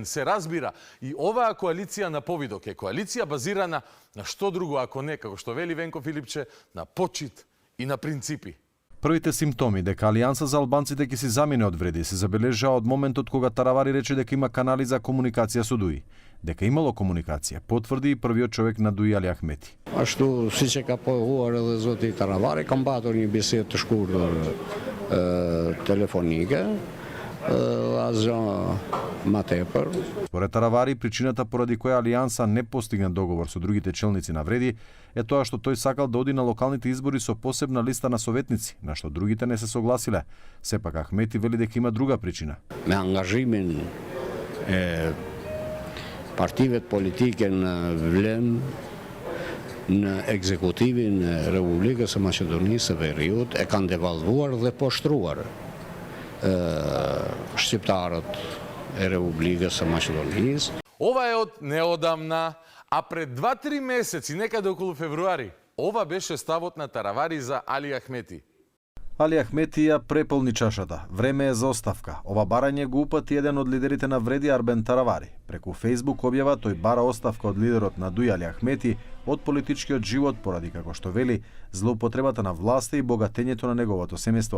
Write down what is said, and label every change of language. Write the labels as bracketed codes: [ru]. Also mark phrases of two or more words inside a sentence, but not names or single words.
[mk] Се разбира, и оваа коалиција на повидок е коалиција базирана на што друго, ако не, како што вели Венко Филипче, на почит и на принципи. Првите симптоми дека Алијанса за албанците ќе си замине од вреди се забележаа од моментот кога Таравари рече дека има канали за комуникација со ДУИ. Дека имало комуникација, потврди и првиот човек на ДУИ Али Ахмети. [sq] Ashtu siç e ka pohuar edhe zoti Taravari, kam patur një bisedë të shkurtër telefonike, asgjë më tepër. [mk] Според Таравари, причината поради која Алијанса не постигна договор со другите челници на вреди е тоа што тој сакал да оди на локалните избори со посебна листа на советници, на што другите не се согласиле. Сепак Ахмети вели дека има друга причина. [sq] Me angazhimin e partive politike në Vlen, në ekzekutivin e Republikës së Maqedonisë së Veriut e kanë devalvuar dhe poshtruar shqiptarët e Republikës së Maqedonisë. [mk] Ова е од неодамна, а пред 2-3 месеци, некаде околу февруари, ова беше ставот на Таравари за Али Ахмети. Али Ахмети ја преполни чашата. Време е за оставка. Ова барање го упати еден од лидерите на вреди Арбен Таравари. Преку Facebook објава тој бара оставка од лидерот на ДУИ Али Ахмети од политичкиот живот поради, како што вели, злоупотребата на власта и богатењето на неговото семејство.